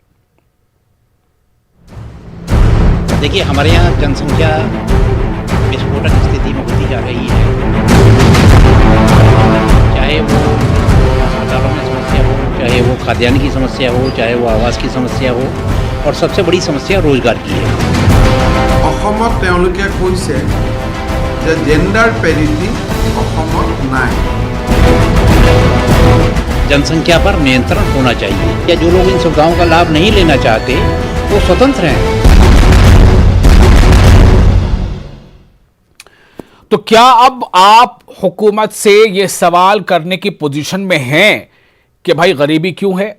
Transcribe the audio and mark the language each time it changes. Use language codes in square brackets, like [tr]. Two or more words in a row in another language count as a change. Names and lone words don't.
[hi] देखिए, हमारे यहाँ जनसंख्या विस्फोटक स्थिति में होती जा रही है, चाहे वो अस्पतालों में समस्या हो, चाहे वो खाद्यान्न की समस्या हो, चाहे वो आवास की समस्या हो, और सबसे बड़ी समस्या रोजगार की है। [as] অসমত তেওঁলোকে কৈছে যে [en] gender parity [as] অসমত নাই। [hi] जनसंख्या पर नियंत्रण होना चाहिए। या जो लोग इन सुविधाओं का लाभ नहीं लेना चाहते वो स्वतंत्र हैं। तो क्या अब आप हुकूमत से यह सवाल करने की पोजीशन में हैं कि भाई गरीबी क्यों है?